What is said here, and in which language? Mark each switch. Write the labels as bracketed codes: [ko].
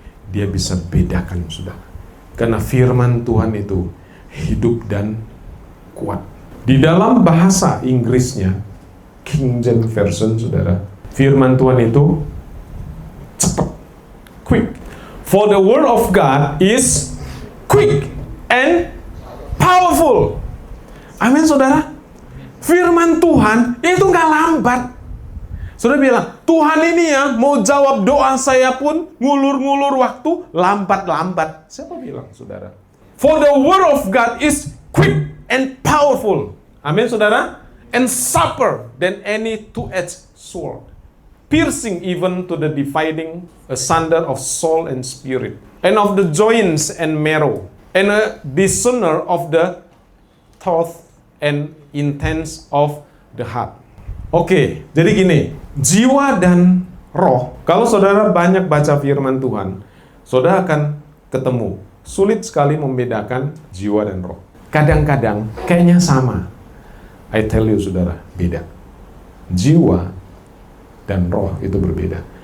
[id] Dia bisa bedakan, saudara. Karena firman Tuhan itu hidup dan kuat. Di dalam bahasa Inggrisnya, King James Version, saudara, firman Tuhan itu cepat, quick. [en] For the word of God is quick and powerful. [id] Amin, saudara. Firman Tuhan itu nggak lambat. Saudara bilang, Tuhan ini ya mau jawab doa saya pun ngulur-ngulur waktu, lambat-lambat. Siapa bilang, saudara? [en] For the word of God is quick and powerful. [id] Amin, saudara. [en] And sharper than any two-edged sword, piercing even to the dividing asunder of soul and spirit, and of the joints and marrow, and a discerner of the thoughts and intents of the heart. [id] Oke, jadi gini, jiwa dan roh. Kalau saudara banyak baca firman Tuhan, saudara akan ketemu. Sulit sekali membedakan jiwa dan roh. Kadang-kadang kayaknya sama. [en] I tell you, [id] saudara, beda. Jiwa dan roh itu berbeda.